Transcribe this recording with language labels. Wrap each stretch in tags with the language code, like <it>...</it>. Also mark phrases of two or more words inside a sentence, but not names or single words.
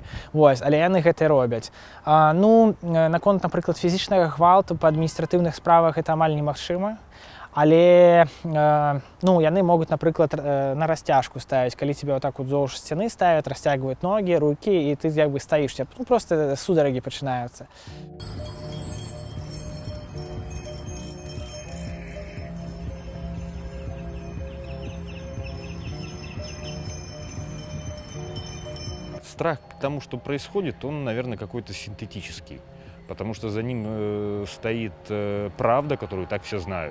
<be>Вось, але яны гэта робяць. Наконт, напрыклад, фізічнага гвалту па адміністратыўных справах гэта амаль немагчыма. Але яны могуць, напрыклад, на расцяжку ставіць, калі тебе отак уздоўж сцяны ставят, расцягваюць ногі, рукі, і ты стаіш, просто сударагі пачынаюцца.</be> <ru>Страх к тому, что происходит, он, наверное, какой-то синтетический, потому что за ним стоит правда, которую так все знают.</ru>